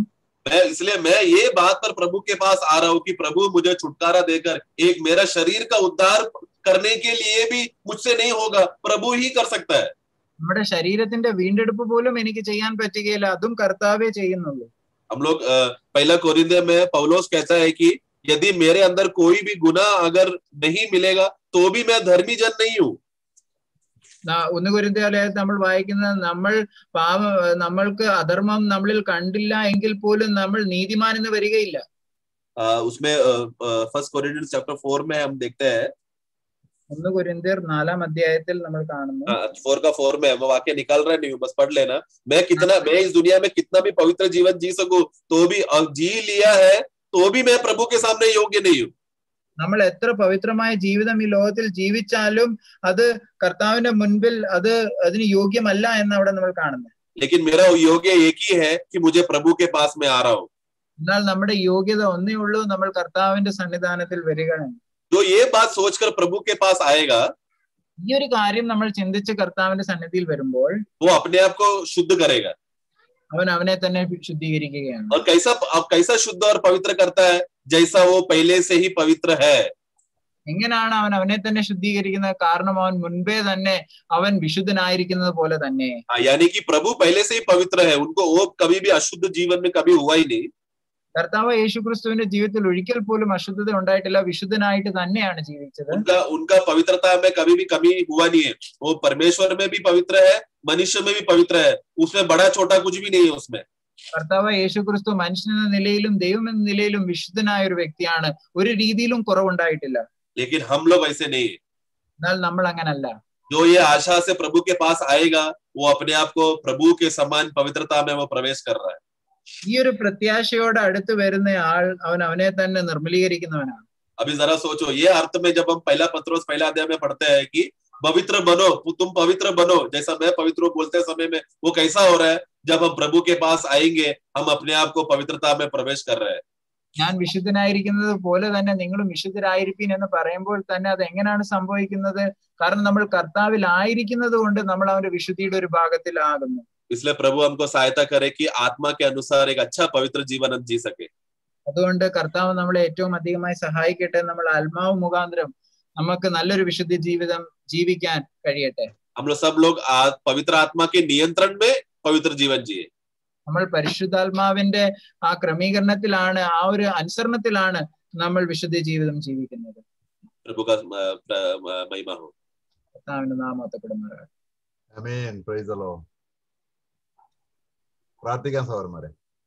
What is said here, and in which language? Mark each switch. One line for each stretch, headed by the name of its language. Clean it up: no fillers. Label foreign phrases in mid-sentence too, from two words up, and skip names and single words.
Hindi: इसलिए मैं ये बात पर प्रभु के पास आ रहा हूँ कि प्रभु मुझे छुटकारा देकर एक मेरा शरीर का उद्धार करने के लिए भी मुझसे नहीं होगा, प्रभु ही कर सकता है.
Malayalam: നമ്മുടെ ശരീരത്തിന്റെ വീണ്ടെടുപ്പ് പോലും എനിക്ക് ചെയ്യാൻ പറ്റുകയില്ല, അതും കർത്താവേ ചെയ്യുന്നുള്ളൂ.
Hindi: हम लोग पहला कोरिन्थियों में पौलुस कहता है कि यदि मेरे अंदर कोई भी गुनाह अगर नहीं मिलेगा तो भी मैं धर्मी जन नहीं हूँ.
Malayalam: 1 കൊരിന്ത്യർ നമ്മൾ വായിക്കുന്നത് നമ്മൾക്ക് അധർമ്മം നമ്മളിൽ കണ്ടില്ല എങ്കിൽ പോലും നമ്മൾ നീതിമാൻ എന്ന് വരികയില്ല.
Hindi: उसमें 1 Corinthians chapter 4 में हम देखते हैं,
Malayalam: 1 കൊരിന്ത്യർ 4-ാം അധ്യായത്തിൽ നമ്മൾ കാണുന്നു.
Hindi: 4 में मैं वाक्य निकाल रहा नहीं हूँ, बस पढ़ लेना. मैं इस दुनिया में कितना भी पवित्र जीवन जी सकूं तो भी जी लिया है तो भी मैं प्रभु के सामने योग्य नहीं हूँ.
Malayalam: നമ്മൾ എത്ര പവിത്രമായ ജീവിതം ഈ ലോകത്തിൽ ജീവിച്ചാലും അത് കർത്താവിന്റെ മുൻപിൽ അതിന് യോഗ്യമല്ല എന്ന് അവിടെ നമ്മൾ കാണുന്നത്.
Hindi: लेकिन मेरा योग्य एक ही है कि मुझे प्रभु के पास में आ रहा हूँ.
Malayalam: എന്നാൽ നമ്മുടെ യോഗ്യത ഒന്നേ ഉള്ളൂ, നമ്മൾ കർത്താവിന്റെ സന്നിധാനത്തിൽ വരികയാണ്.
Hindi: जो ये बात सोचकर प्रभु के पास आएगा,
Malayalam: ഈ ഒരു കാര്യം നമ്മൾ ചിന്തിച്ച് കർത്താവിന്റെ സന്നിധിയിൽ വരുമ്പോൾ
Hindi: वो अपने आप को शुद्ध करेगा.
Malayalam: അവൻ അവനെ തന്നെ ശുദ്ധീകരിക്കുകയാണ്.
Hindi: और कैसा शुद्ध और पवित्र करता है? जैसा वो पहले से ही पवित्र है.
Malayalam: എങ്ങനെയാണ് അവൻ അവനെ തന്നെ ശുദ്ധീകരിക്കുന്നത്? കാരണം അവൻ മുൻപേ തന്നെ അവൻ വിശുദ്ധനായിരിക്കുന്നത് പോലെ തന്നെ.
Hindi: यानी कि प्रभु पहले से ही पवित्र है, उनको वो कभी भी अशुद्ध जीवन में कभी हुआ ही नहीं.
Malayalam: കർത്താവ് യേശുക്രിസ്തുവിന്റെ ജീവിതത്തിൽ ഒരിക്കൽ പോലും അശുദ്ധത ഉണ്ടായിട്ടില്ല, വിശുദ്ധനായിട്ട് തന്നെയാണ് ജീവിച്ചത്.
Hindi: उनका पवित्रता में कभी भी कमी हुआ नहीं है. वो परमेश्वर में भी पवित्र है, मनुष्य में भी पवित्र है, उसमें बड़ा छोटा कुछ भी नहीं है उसमें.
Malayalam: കർത്താവ് യേശുക്രിസ്തു മനുഷ്യനെന്ന നിലയിലും ദൈവം എന്ന നിലയിലും വിശുദ്ധനായ ഒരു വ്യക്തിയാണ്. ഒരു രീതിയിലും കുറവുണ്ടായിട്ടില്ല.
Hindi: लेकिन हम लोग ऐसे नहीं है.
Malayalam: എന്നാൽ നമ്മൾ അങ്ങനല്ല.
Hindi: जो ये आशा से प्रभु के पास आएगा वो अपने आप को प्रभु के समान पवित्रता में वो प्रवेश कर रहा है.
Malayalam: ഈ ഒരു പ്രത്യാശയോടെ അടുത്ത് വരുന്ന ആൾ അവൻ അവനെ തന്നെ നിർമ്മലീകരിക്കുന്നവനാണ്.
Hindi: अभी जरा सोचो, ये अर्थ में जब हम पहला पत्रोस पहला अध्याय में पढ़ते हैं कि पवित्र बनो, तुम पवित्र बनो, जैसा मैं पवित्र बोलते समय में वो कैसा हो रहा है? जब हम प्रभु के पास आएंगे हम अपने आप को पवित्रता में प्रवेश कर रहे हैं.
Malayalam: ഞാൻ വിശുദ്ധനായിരിക്കുന്നത് പോലെ തന്നെ നിങ്ങളും വിശുദ്ധരായിരിക്കും എന്ന് പറയുമ്പോൾ തന്നെ അത് എങ്ങനെയാണ് സംഭവിക്കുന്നത്? കാരണം നമ്മൾ കർത്താവിൽ ആയിരിക്കുന്നത് കൊണ്ട് നമ്മൾ അവന്റെ വിശുദ്ധിയുടെ ഒരു ഭാഗത്തിലാകുന്നു.
Hindi: इसलिए प्रभु हमको सहायता करे कि आत्मा के अनुसार एक अच्छा पवित्र जीवन हम जी सके.
Malayalam: അതുകൊണ്ട് കർത്താവ് നമ്മളെ ഏറ്റവും അധികമായി സഹായിക്കട്ടെ. നമ്മൾ ആത്മാവ് മുഖാന്തരം നമുക്ക് നല്ലൊരു വിശുദ്ധ ജീവിതം ജീവിക്കാൻ കഴിയട്ടെ.
Hindi: हम लोग सब लोग पवित्र आत्मा के नियंत्रण में पवित्र जीवन जिए.
Malayalam: നമ്മൾ പരിശുദ്ധാത്മാവിന്റെ ആ ക്രമീകരണത്തിലാണ്, ആ ഒരു അനുസരണത്തിലാണ് നമ്മൾ വിശുദ്ധ ജീവിതം ജീവിക്കുന്നത്.
Hindi: प्रभु का महिमा हो.
Malayalam: കർത്താവിന്റെ നാമത്തെ
English: ആമേൻ. Praise the Lord.
Malayalam: പ്രാർത്ഥിക്കാൻ സഹോദരന്മാരെ.